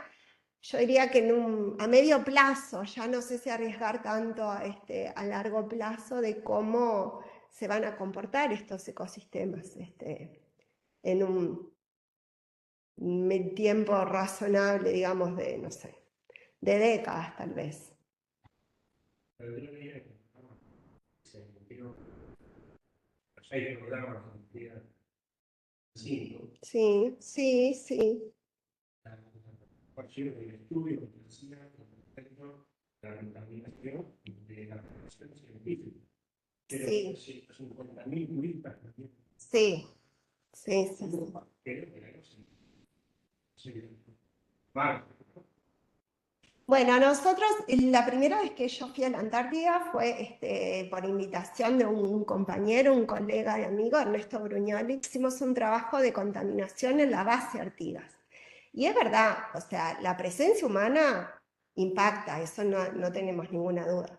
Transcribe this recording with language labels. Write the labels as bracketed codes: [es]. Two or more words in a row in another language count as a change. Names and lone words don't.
[es] Yo diría que a medio plazo, ya no sé si arriesgar tanto a largo plazo de cómo se van a comportar estos ecosistemas en un tiempo razonable, digamos, de, no sé, de décadas tal vez. Sí, sí, sí. [it] Facendo degli studi potenziali rispetto alla contaminazione della produzione scientifica. Credo [es] Sí, [it] che sia un contaminio [es] sí, sí, sí, sí. [it] credo che sia vale. [es] Bueno, nosotros, la primera vez que yo fui a la Antártida fue por invitación de un compañero, un colega y amigo, Ernesto Brugnoli. Hicimos un trabajo de contaminación en la base Artigas. Y es verdad, o sea, la presencia humana impacta, eso no tenemos ninguna duda.